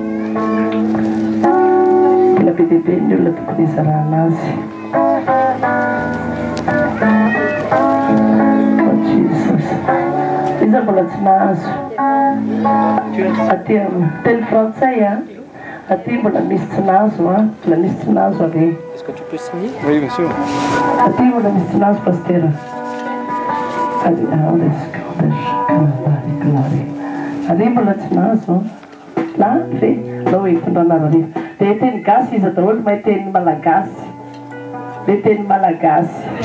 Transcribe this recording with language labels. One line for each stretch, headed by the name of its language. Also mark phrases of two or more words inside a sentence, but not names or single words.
Malagasy: Tena be dia be ny olona tokony hizarana azy. Jesus. Iza mbola tsy nahazo. Aty teny frantsay aty mbola misy tsy nahazo mbola misy tsy nahazo ave.
French: Est-ce que tu peux signer? Oui, bien sûr.
Malagasy: Aty mbola misy tsy nahazo pasteur. Aty mbola tsy nahazo. Na fe lao hitondrana dia teny gasy izy daholo mahay teny malagasy. Dia teny malagasy.